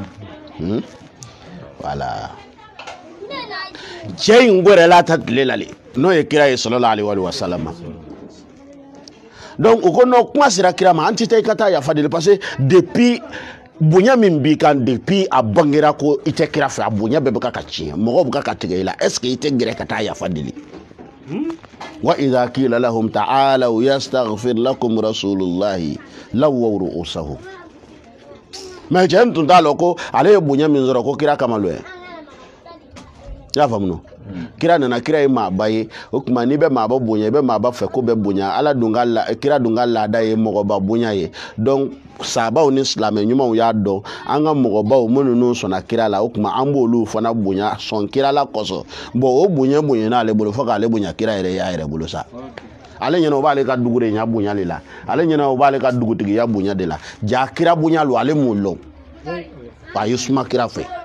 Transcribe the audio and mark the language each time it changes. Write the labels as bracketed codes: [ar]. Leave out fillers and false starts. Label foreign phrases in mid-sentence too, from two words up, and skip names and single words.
[bm] voilà cɛ in gɛrɛla ta tile la n'o ye kira ye [ar] صلى الله عليه وسلم [bm] donc o ko no kuma sera kira ma an tɛ taa i ka taa yafa deli [fr] parce que depuis [bm] bonya min b'i kan depuis a bangera ko i tɛ kira fɛ a bonya bɛɛ bɛ ka tiɲɛ mɔgɔw bɛ ka tigɛ i la [fr] est ce que [bm] i tɛ gɛrɛ ka taa yafa deli wa [ar] إذا قيل لهم تعالوا يستغفر لكم رسول الله لووا رءوسهم [bm] mais cɛ tun t'a lɔn ko ale ye bonya min sɔrɔ ko kira kama lɔ i y'a faamu kira nana kira ye maaba ye o tuma n'i bɛ maaba bonya i bɛ maaba fɛ ko bɛ bonya ala dun ka kira dun ka laada ye mɔgɔba bonya ye donc sahabaw ni silamɛ ɲumanw y'a dɔn an ka mɔgɔbaw minnu sɔnna kira la o tuma an b'olu fana bonya sɔn kira la kɔsɔn bon o bonya n'ale bolo fo k'ale bonya kira yɛrɛ y'a yɛrɛ bolo sa ale ɲɛna o b'ale ka dugu de ɲɛ bonya de la ale ɲɛna o b'ale ka dugutigiya bonya de la ja kira bonya lo ale m'o lɔn a ye suma kira fɛ